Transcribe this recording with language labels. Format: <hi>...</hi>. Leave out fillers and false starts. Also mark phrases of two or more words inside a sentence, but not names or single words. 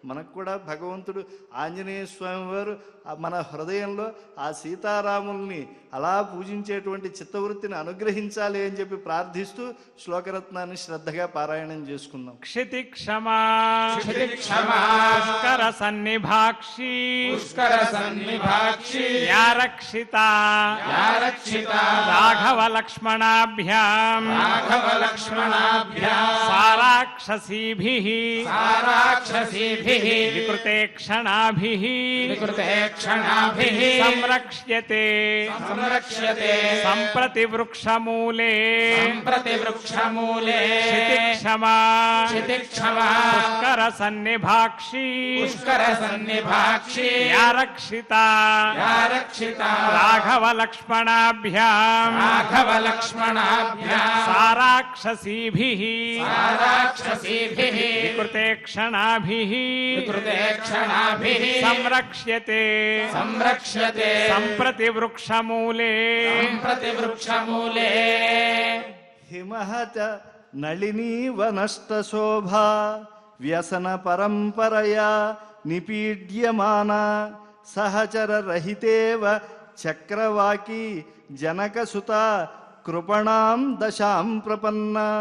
<te>మనకు కూడా భగవంతుడు ఆంజనేయ స్వామి వారు మన హృదయంలో ఆ సీతారాముల్ని అలా పూజించేటువంటి చిత్తవృత్తిని అనుగ్రహించాలి అని చెప్పి ప్రార్థిస్తూ శ్లోకరత్నాన్ని శ్రద్ధగా పారాయణం చేసుకుందాం.</te> <sa>క్షితి క్షమా क्षमा పుష్కర సన్నిభాక్షి पुष्कर सन्निभाक्षी యా రక్షిత या रक्षिता రాఘవ లక్ష్మణాభ్యాం राघव लक्ष्मणाभ्यां సారాక్షసీభిః साराक्षसीभिः వికృతే క్షణాభిః विकृते क्षणाभिः సంరక్ష్యతే संरक्ष्यते సంప్రతి వృక్షమూలే सम्प्रति वृक्षमूले క్షితిక్షమా क्षितिक्षमा పుష్కర సన్నిభాక్షి पुष्कर सन्निभाक्षी యా రక్షిత या रक्षिता రాఘవ లక్ష్మణాభ్యాం राघव लक्ष्मणाभ्यां సారాక్షసీభిః साराक्षसीभिः వికృతే క్షణాభిః विकृते क्षणाभिः సంరక్ష్యతే संरक्ष्यते సంప్రతి వృక్షమూలే सम्प्रति वृक्षमूले హిమహత నళినీవ నష్టశోభా వ్యసన పరంపరయా నిపీడ్యమాన సహచరరహితేవ చక్రవాకీ జనకసుత కృపణాం దశాం ప్రపన్న.</sa>